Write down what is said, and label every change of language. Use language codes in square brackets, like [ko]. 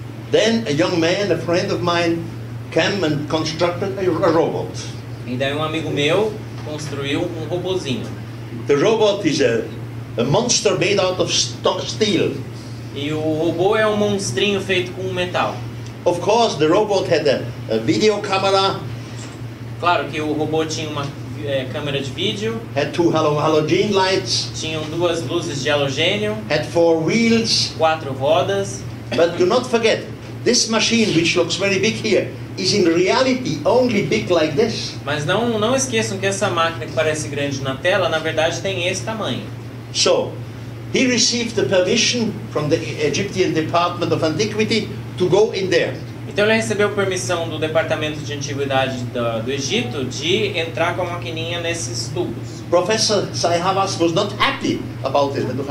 [en] Then a young man, a friend of mine, came and constructed a robot. [pt] E daí um amigo meu construiu um robozinho. [en] The robot is a monster made out of steel. [pt] E o robô é um monstrinho feito com metal. [en] Of course, the robot had a video camera. [pt] Claro que o robô tinha uma câmera de vídeo. [en] Had two halogen lights. [pt] Tinham 2 luzes de halogênio. [en] Had 4 wheels. [pt] 4 rodas. [en] But do not forget, this machine, which looks very big here, is in reality only big like this. [pt] Mas não esqueçam que essa máquina que parece grande na tela, na verdade tem esse tamanho. [en] So, he received the permission from the Egyptian Department of Antiquity to go in there. [pt] Então ele recebeu permissão do Departamento de Antiguidade do Egito de entrar com a maquininha nesses tubos. [en] Professor Zayhavas was not happy about it.